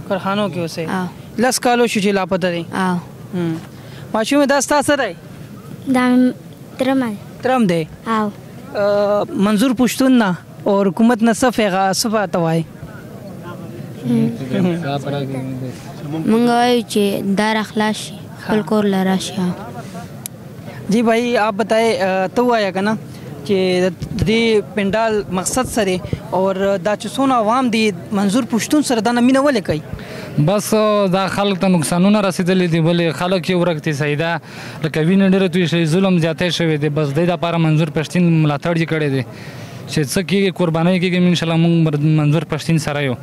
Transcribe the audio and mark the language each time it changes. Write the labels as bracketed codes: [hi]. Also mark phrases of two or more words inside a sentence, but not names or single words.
[ps] کارخانو کې اوسئ؟ 10 کال وشو چې لاپته دی. ماشوم دا ستا څه دی؟ دا ترم دی. ترم دی. منظور پښتون نه او حکومت نه څه ته وایي؟ موږ وایو چې دا راخلاص شي خپل کور له راشي. [ur] جی بھائی آپ بتائیں تو آیا کہ نا کہ [ps] دې پنډال مقصد سره اور دا چې څونه عوام دي منظور پښتون سره دا مینه ولې کوي؟ بس دا خلک ته نقصانونه رسېدلي دي بلې خلک یې ورک دي سیده لکه وینه ډېره توی شوې ظلم زیاتی شوی دی. بس دې دپاره منظور پښتون ملاتړ یې کړی دی چې څه کېږي قربانۍ کېږي انشاءالله موږ منظور پښتون سره یو.